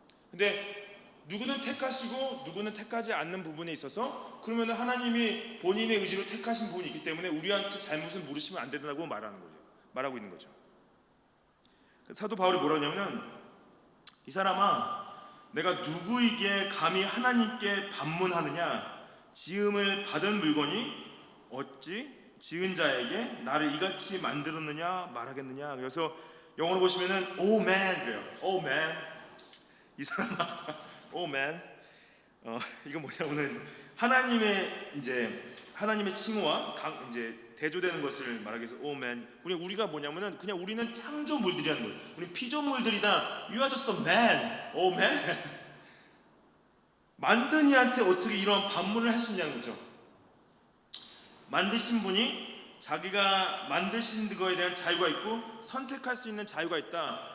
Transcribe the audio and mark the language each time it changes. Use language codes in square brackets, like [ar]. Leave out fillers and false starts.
[ko] 근데 누구는 택하시고 누구는 택하지 않는 부분에 있어서 그러면 하나님이 본인의 의지로 택하신 부분이 있기 때문에 우리한테 잘못을 물으시면 안 된다고 말하고 있는 거죠. 사도 바울이 뭐라 하냐면 이 사람아, 내가 누구에게 감히 하나님께 반문하느냐? 지음을 받은 물건이 어찌 지은 자에게 나를 이같이 만들었느냐 말하겠느냐. 그래서 영어로 보시면은 oh man 그래요. [en] oh man 이 사람아 oh man. [ko] 이거 뭐냐면은 하나님의 칭호와 이제 대조되는 것을 말하기 위해서 oh man. 우리가 뭐냐면은 그냥 우리는 창조물들이라는 거예요. [en] 우리 피조물들이다. You are just a man. oh man. [ko] 만든 이한테 어떻게 이런 반문을 할 수 있냐는 거죠. 만드신 분이 자기가 만드신 거에 대한 자유가 있고 선택할 수 있는 자유가 있다.